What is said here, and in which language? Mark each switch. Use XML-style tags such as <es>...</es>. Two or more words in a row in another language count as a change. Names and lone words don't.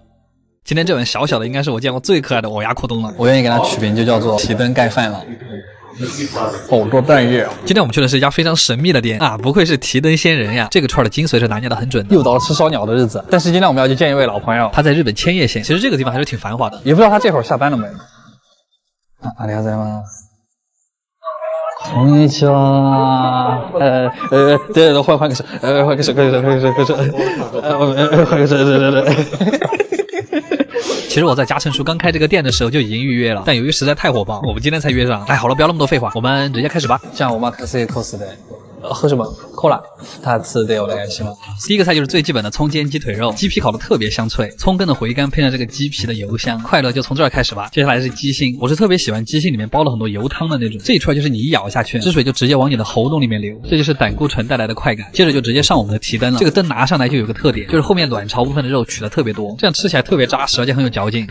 <zh>今天这碗小小的应该是我见过最可爱的我牙裤冬了。我愿意给它取名就叫做提灯盖饭了。好多蛋液啊！今天我们去的是一家非常神秘的店啊，不愧是提灯仙人呀！这个串的精髓是拿捏的很准的。又到了吃烧鸟的日子，但是今天我们要去见一位老朋友，他在日本千叶县，其实这个地方还是挺繁华的。也不知道他这会儿下班了没。</zh> <ja>ありがとうございます。こんにちは。</ja> <zh>对，换个手，换个手。其实我在嘉诚叔刚开这个店的时候就已经预约了，但由于实在太火爆，我们今天才约上。哎，好了，不要那么多废话，我们直接开始吧。</zh> <ja>じゃあお任せコースで。</ja> <zh>喝什么？</zh> <ja>コーラ。2つでお願いします。</ja> <zh>第一个菜就是最基本的葱煎鸡腿肉，鸡皮烤的特别香脆，葱根的回甘配上这个鸡皮的油香，快乐就从这儿开始吧。接下来是鸡心，我是特别喜欢鸡心里面包了很多油汤的那种，这一串就是你一咬下去，汁水就直接往你的喉咙里面流，这就是胆固醇带来的快感。接着就直接上我们的提灯了，这个灯拿上来就有个特点，就是后面卵巢部分的肉取的特别多，这样吃起来特别扎实，而且很有嚼劲。</zh>